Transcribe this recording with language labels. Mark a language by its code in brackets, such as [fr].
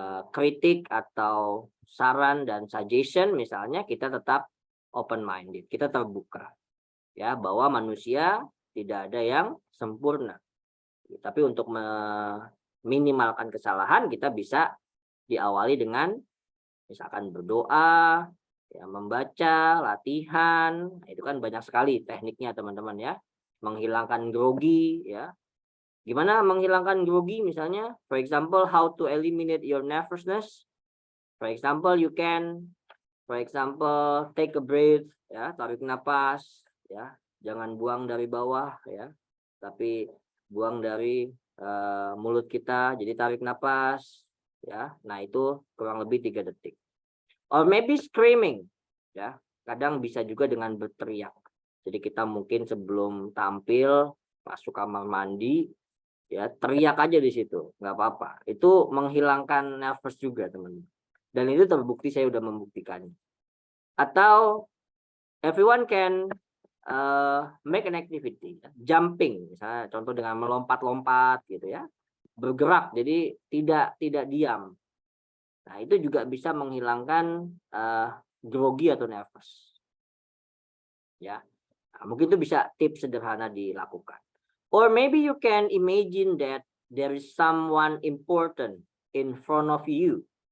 [id] kritik atau saran dan suggestion misalnya, kita tetap open minded, kita terbuka ya, bahwa manusia tidak ada yang sempurna, tapi untuk meminimalkan kesalahan kita bisa diawali dengan misalkan berdoa ya, membaca, latihan, itu kan banyak sekali tekniknya teman-teman ya, menghilangkan grogi ya. Gimana menghilangkan grogi misalnya? [en] For example, how to eliminate your nervousness. For example, you can, for example, take a breath, [id] ya, tarik napas, ya, jangan buang dari bawah, ya, tapi buang dari mulut kita. Jadi tarik napas, ya. Nah itu kurang lebih 3 detik. [en] Or maybe screaming, [id] ya. Kadang bisa juga dengan berteriak. Jadi kita mungkin sebelum tampil masuk kamar mandi, ya, teriak aja di situ, nggak apa-apa. Itu menghilangkan nervous juga teman-teman. Dan itu terbukti, saya udah membuktikannya. Atau [en] everyone can make an activity, jumping, [id] misalnya contoh dengan melompat-lompat gitu ya, bergerak, jadi tidak diam. Nah itu juga bisa menghilangkan grogi atau nervous. Ya, nah, mungkin itu bisa tips sederhana dilakukan. [en] Or maybe you can imagine that there is someone important in front of you.